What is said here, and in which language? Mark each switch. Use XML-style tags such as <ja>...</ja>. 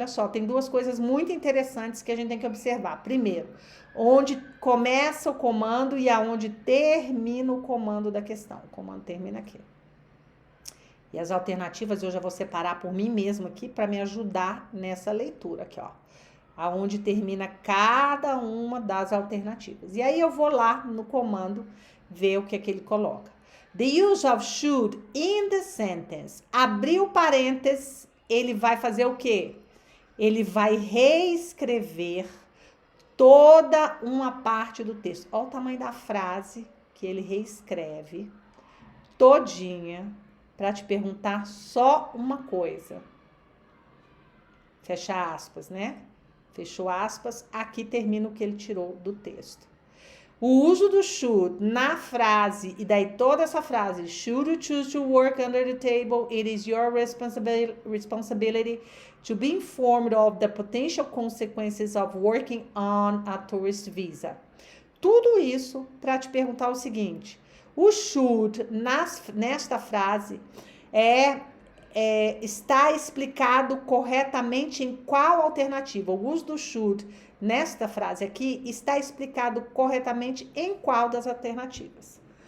<pt>Olha só, tem duas coisas muito interessantes que a gente tem que observar. Primeiro, onde começa o comando e aonde termina o comando da questão. O comando termina aqui. E as alternativas eu já vou separar por mim mesma aqui para me ajudar nessa leitura aqui, ó. Aonde termina cada uma das alternativas. E aí eu vou lá no comando ver o que é que ele coloca.</pt> <en>The use of should in the sentence.</en> <pt>Abriu parênteses, ele vai fazer o quê? Ele vai reescrever toda uma parte do texto. Olha o tamanho da frase que ele reescreve todinha para te perguntar só uma coisa. Fecha aspas, né? Fechou aspas, aqui termina o que ele tirou do texto. O uso do should na frase, e daí toda essa frase,</pt> <en>should you choose to work under the table, it is your responsibility to be informed of the potential consequences of working on a tourist visa.</en> <pt>Tudo isso para te perguntar o seguinte, o should nesta frase está explicado corretamente em qual alternativa? O uso do should nesta frase aqui está explicado corretamente em qual das alternativas?</pt>